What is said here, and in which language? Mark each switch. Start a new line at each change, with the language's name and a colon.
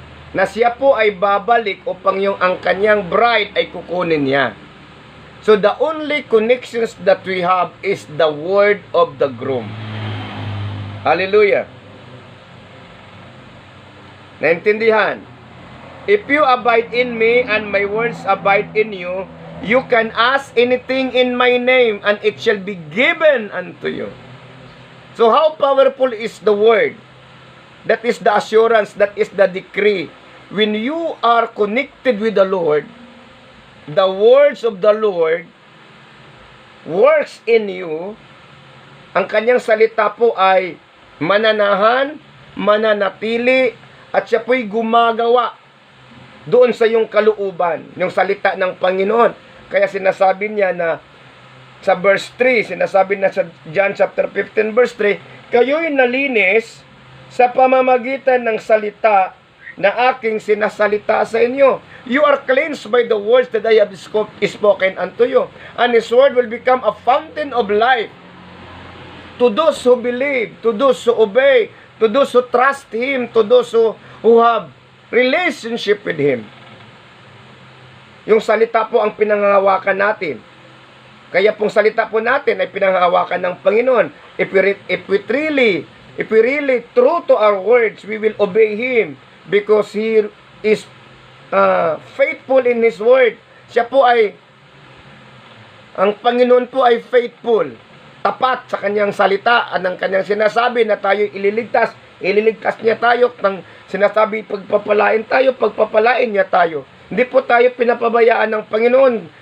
Filipino: Na siya po ay babalik upang ang kanyang bride ay kukunin niya.
English: So the only connections that we have is the word of the groom. Hallelujah.
Filipino: Naintindihan?
English: If you abide in me and my words abide in you, you can ask anything in my name and it shall be given unto you. So how powerful is the word? That is the assurance, that is the decree. When you are connected with the Lord, the words of the Lord works in you.
Filipino: Ang kanyang salita po ay mananahan, mananatili, at siya po'y gumagawa doon sa iyong kalooban, yung salita ng Panginoon. Kaya sinasabi niya na sa verse 3, sinasabi na sa John chapter 15 verse 3, kayo'y nalinis sa pamamagitan ng salita na aking sinasalita sa inyo.
English: You are cleansed by the words that I have spoken unto you. And His word will become a fountain of life to those who believe, to those who obey, to those who trust Him, to those who have relationship with Him.
Filipino: Yung salita po ang pinangahawakan natin. Kaya pong salita po natin ay pinangahawakan ng Panginoon.
English: If we really true to our words, we will obey Him because He is faithful in His word.
Filipino: Siya po ay, ang Panginoon po ay faithful, tapat sa kanyang salita at ng kanyang sinasabi na tayo ililigtas niya tayo. Ng sinasabi pagpapalain tayo, pagpapalain niya tayo. Hindi po tayo pinapabayaan ng Panginoon.